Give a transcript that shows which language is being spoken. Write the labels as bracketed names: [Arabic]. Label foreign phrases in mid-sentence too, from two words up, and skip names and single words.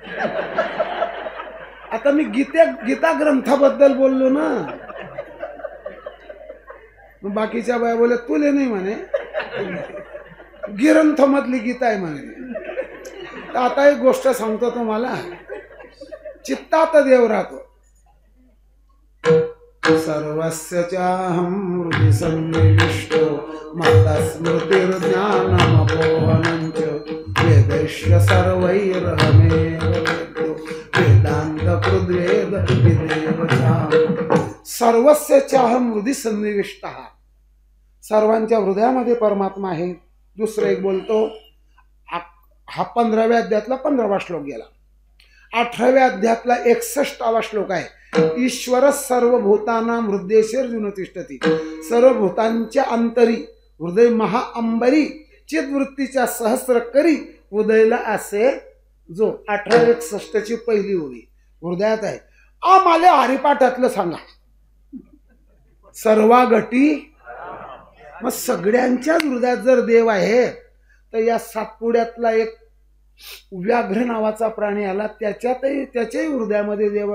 [Marathi] आता मी गीता ग्रंथाबद्दल बोललो ना. मग बाकीच्या बाया बोलल्या तुले नाही म्हणे, ग्रंथ मधली गीता आहे म्हणे. तर आता एक गोष्ट सांगतो तुम्हाला, चित्तात देव राहतो. [Sanskrit] सर्वस्य चाहं हृदि सन्निविष्टो मत्तः स्मृतिर्ज्ञानमपोहनं च वेदैश्च सर्वैरहमेव वेद्यो वेदान्तकृद्वेद विदेव चाहं. सर्वस्य चाहं हृदि सन्निविष्टः, [Marathi] सर्वांच्या हृदयामध्ये परमात्मा आहे. दुसरं एक बोलतो, हा 15व्या अध्यायातला 15वा श्लोक गेला. 18व्या अध्यायातला 61वा श्लोक आहे. [Sanskrit] ईश्वर सर्वभूतानां हृदयेषु तिष्ठति. [Marathi] सर्व भूतांच्या अंतरी हृदय महाअंबरी चित्तवृत्तीच्या सहस्रकरी हृदयला असे जो. 1861ची पहिली ओळी हृदयात आहे. आम्हाला हरिपाठातलं सांगा. सर्वा गटी. मग सगळ्यांच्याच हृदयात जर देव आहे तर या सातपुड्यातला एक व्याघ्र नावाचा प्राणी आला, त्याच्याही हृदयामध्ये देव आहे.